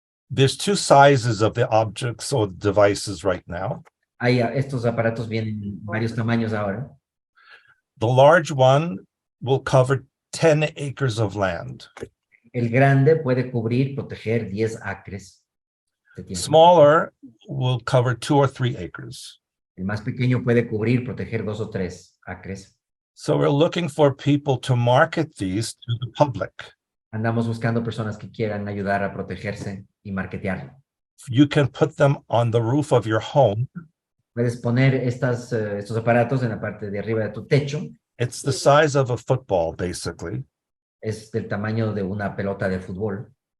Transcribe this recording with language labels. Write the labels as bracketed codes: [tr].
[en] There's two sizes of the objects or devices right now. [es] Estos aparatos vienen en varios tamaños ahora. [en] The large one will cover 10 acres of land. [es] El grande puede cubrir, proteger 10 acres de tierra. [en] Smaller will cover 2 or 3 acres. [es] El más pequeño puede cubrir, proteger 2 o 3 acres. [en] So we're looking for people to market these to the public. [es] Andamos buscando personas que quieran ayudar a protegerse y marketearlo. [en] You can put them on the roof of your home. [es] Puedes poner estos aparatos en la parte de arriba de tu techo. [en] It's the size of a football, basically. [es] Es del tamaño de una pelota de fútbol.